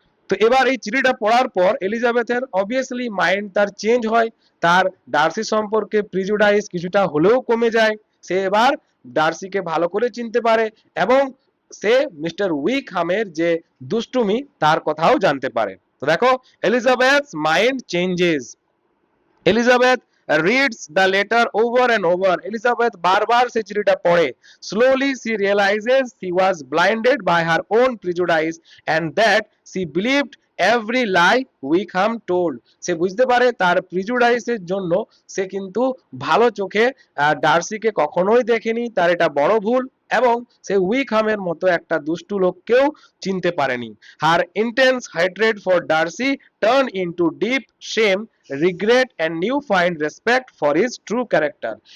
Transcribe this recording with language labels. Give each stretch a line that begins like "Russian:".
Bangla: তো এবার এই চিঠিটা পড়ার পর এলিজাবেথের অবভিয়াসলি মাইন্ড তার চেঞ্জ হয়, তার ডার্সি সম্পর্কে প্রিজুডাইস কিছুটা হলেও কমে যায়। সে এবার ডার্সিকে ভালো করে চিনতে পারে এবং সে মিস্টার উইকহামের যে দুষ্টুমি তার কথাও জানতে পারে। তো দেখো, Elizabeth
English: Mind changes.
Bangla: Elizabeth
English: reads the letter over and over.
Bangla: Elizabeth বারবার সেই চিঠিটা পড়ে।
English: Slowly she realizes she was blinded by her own prejudice and that she believed every lie Wickham told.
Bangla: সে বুঝতে পারে তার প্রিজুডাইসের জন্য সে কিন্তু ভালো চোখে ডার্সিকে কখনোই দেখেনি, তার এটা বড় ভুল, এবং সে উইকহামের মতো একটা দুষ্টু লোককেও চিনতে পারেনি।
English: Her intense hatred for Darcy turned into deep shame, regret and newfound respect for his true character.